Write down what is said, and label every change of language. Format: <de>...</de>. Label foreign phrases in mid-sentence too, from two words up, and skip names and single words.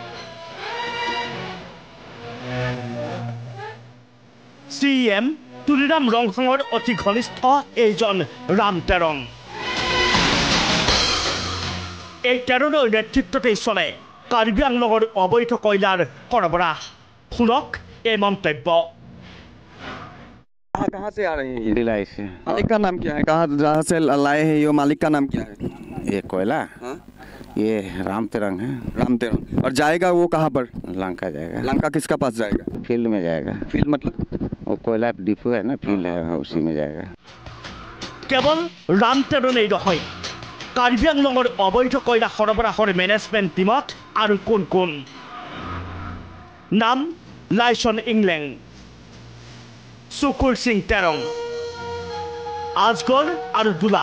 <as>CEM তুলিৰাম ৰংহাঙৰ অতি ঘনিষ্ঠ এইজন ৰাম তেৰণ। এই তেৰণৰ নেতৃত্বতেই চলে কাৰ্বি আংলঙৰ অবৈধ কয়লাৰ সৰবৰাহ। শুনক এই মন্তব্য।</as> <hi>कहाँ से आ रही है भिलाई से? मालिक का नाम क्या है? जहाँ से लाए हैं ये मालिक का नाम क्या है? ये कोयला ये राम तेरंग है। राम तेरंग। और जाएगा वो कहाँ पर? लंका जाएगा। लंका किसका पास जाएगा? फील्ड में जाएगा। फील्ड मतलब? वो कोयला डिपो है ना, फील्ड है, उसी में जाएगा।</hi> <as>কেৱল ৰাম তেৰণেই নহয়, কাৰ্বি আংলঙৰ অবৈধ কয়লা সৰবৰাহৰ</as> <en>management teamত</en> <as>আৰু কোন কোন? নাম লাইছন ইংলেং, সুকুৰ সিং তেৰং, আজগৰ আৰু দুলাল।</as>